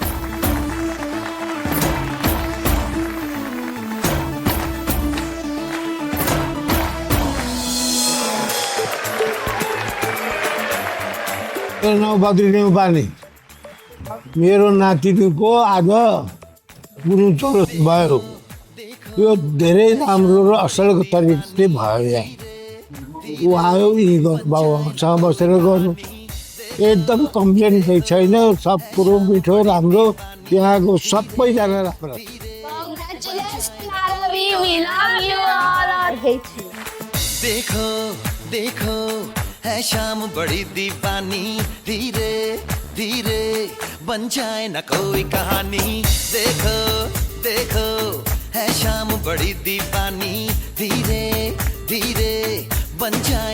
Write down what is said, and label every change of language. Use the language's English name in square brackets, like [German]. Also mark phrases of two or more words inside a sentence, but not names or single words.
[Nepali] नौबद्री नेउपाने मेरो नातिनीको आज गुन्युचोलो भयो यो धेरै राम्रो र असल तरिकाले भयो यहाँ ऊ आयो बाबुसँग बसेर गर्नु एकदम कम्प्लेन केही छैन सब कुरो मिठो राम्रो त्यहाँको सबैजना राम्रो [Hindi] देखो देखो है शाम बड़ी दीवानी धीरे धीरे बन जाए न कोई कहानी देखो देखो है शाम बड़ी दीवानी धीरे धीरे बन जाए